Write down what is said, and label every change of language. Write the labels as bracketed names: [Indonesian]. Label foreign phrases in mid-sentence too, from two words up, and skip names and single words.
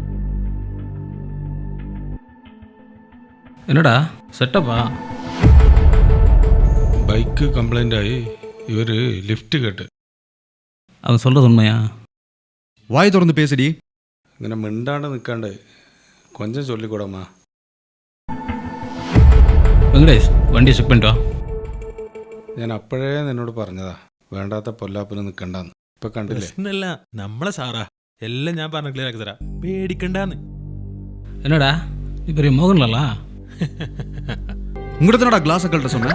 [Tamil] என்னடா செட்டப்பா? [English] bike complaint [Malayalam] ആയി ഇവര് ലിഫ്റ്റ് കേട്ട്. [Tamil] அவன் சொல்றது உண்மையா? வாய் திறந்து பேசுடி. [Malayalam] ഇങ്ങനെ മിണ്ടാണ്ട് നിൽക്കാണ്ട് [Tamil] கொஞ்சம் சொல்லிக்கூடம்மா. வெங்கடேஷ் வண்டியை செக் பண்ணிட்டு வா. [Malayalam] ഞാൻ അപ്പോഴേ നിന്നോട് പറഞ്ഞതാ വേണ്ടാത്ത പൊല്ലാപ്പിന് നിൽക്കണ്ടെന്ന്. ഇപ്പൊ കണ്ടില്ലേ? പ്രശ്നമല്ല, നമ്മളെ സാറാ. എല്ലാം ഞാൻ പറഞ്ഞ ക്ലിയർ ആക്കി തരാം, പേടിക്കണ്ടാന്ന്. [Tamil] என்னடா நீ பெரிய மோகன்லாலா? உங்கள்கிட்ட தானடா கிளாஸ் கழட்ட சொன்னேன்.